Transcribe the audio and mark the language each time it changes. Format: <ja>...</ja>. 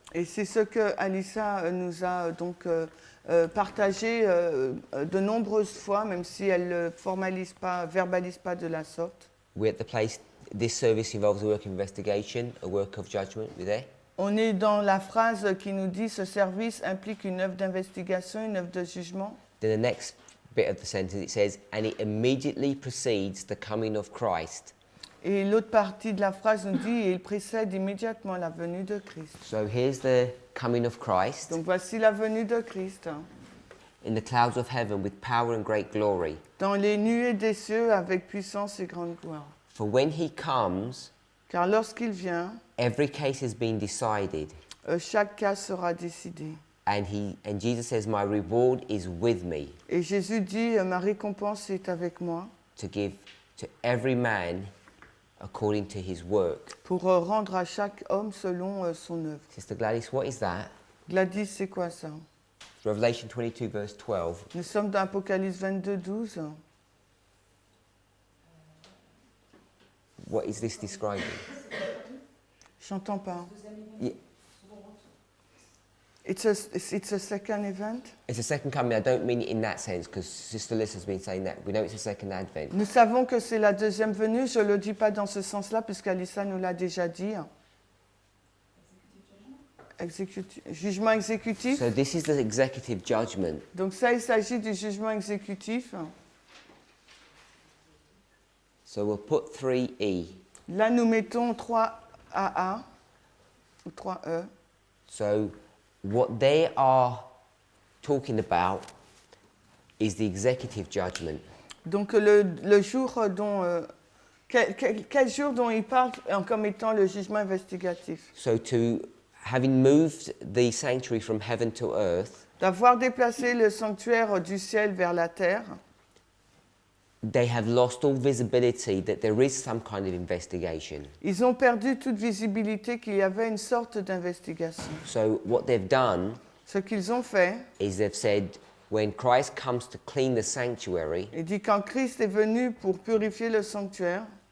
<fr>Et c'est ce que Alissa nous a donc partagé de nombreuses fois, même si elle ne verbalise pas de la sorte.</fr> <en>We're at the place, this service involves a work of investigation, a work of judgment. We're there.</en> <fr>On est dans la phrase qui nous dit ce service implique une œuvre d'investigation, une œuvre de jugement.</fr> <en>Then the next bit of the sentence, it says, and it immediately precedes the coming of Christ.</en> <fr>Et l'autre partie de la phrase nous dit et il précède immédiatement la venue de Christ.</fr> <en>So here's the coming of Christ</en> <fr>Donc voici la venue de Christ</fr> <en>in the clouds of heaven with power and great glory.</en> <fr>dans les nuées des cieux avec puissance et grande gloire.</fr> <en>For when he comes,</en> <fr>Car lorsqu'il vient,</fr> <en>every case has been decided.</en> <fr>chaque cas sera décidé.</fr> <en>And Jesus says, my reward is with me</en> <fr>Et Jésus dit, ma récompense est avec moi</fr> <en>to give to every man according to his work.</en> <fr>pour rendre à chaque homme selon son œuvre.</fr> <en>Sister Gladys, what is that?</en> <fr>Gladys, c'est quoi ça?</fr> <en>Revelation 22 verse 12.</en> <fr>Nous sommes dans Apocalypse 22, 12.</fr> <en>What is this describing?</en> <fr>J'entends pas.</fr> <en>Yeah, It's a second event. it's a second coming. I don't mean it in that sense because Sister Liz has been saying that. We know it's a second advent.</en> <fr>Nous savons que c'est la deuxième venue. Je ne le dis pas dans ce sens-là puisqu'Alissa nous l'a déjà dit. Jugement exécutif.</fr> <en>So this is the executive judgment.</en> <fr>Donc ça, il s'agit du jugement exécutif.</fr> <en>So we'll put 3E.</en> <fr>Là, nous mettons 3AA ou 3E.</fr> <en>So what they are talking about is the executive judgment.</en> <fr>Donc le jour dont... quel jour dont il parle comme étant le jugement investigatif?</fr> <en>So having moved the sanctuary from heaven to earth,</en> <fr>D'avoir déplacé le sanctuaire du ciel vers la terre,</fr> <en>they have lost all visibility that there is some kind of investigation.</en> <fr>ils ont perdu toute visibilité qu'il y avait une sorte d'investigation.</fr> <en>So what they've done</en> <fr>Ce qu'ils ont fait,</fr> <en>is they've said, when Christ comes to clean the sanctuary,</en> <fr>il dit quand Christ est venu pour purifier le sanctuaire,</fr>